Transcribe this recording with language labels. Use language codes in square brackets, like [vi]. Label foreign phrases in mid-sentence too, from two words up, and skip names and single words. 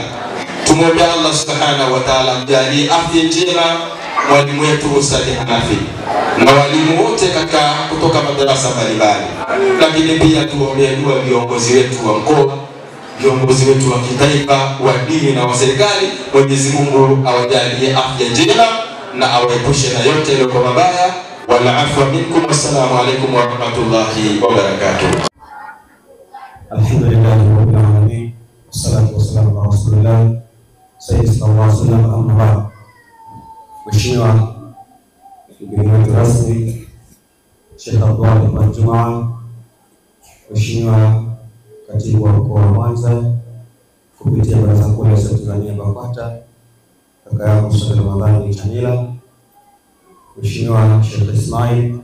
[sw] Tumuombe Allah [ar] سبحانه وتعالى [sw] ajalie afya njema mwalimu wetu Ustadh Hanafi na walimu wote katika kutoka madarasa mbalimbali. Lakini pia tuombe dua viongozi wetu wa mkoa, viongozi wetu wa kitaifa, wa dini na wa serikali. Mwenyezi Mungu awajalie afya njema na awaepushe na yote yaliyo mabaya. [ar] والعفو منكم. السلام عليكم ورحمة الله وبركاته. الحمد لله رب العالمين. والصلاة والسلام على رسول الله سيدنا محمد أما بعد. [sw] Mheshimiwa mgeni wetu rasmi Sheikh Abdullah bin Juma, Mheshimiwa Katibu wa Mkoa wa Mwanza kupitia Baraza Kuu la Tanzania BAKWATA, kaka yangu Ustadh Ramadhani Chanila, Mheshimiwa Sheikh Ismail,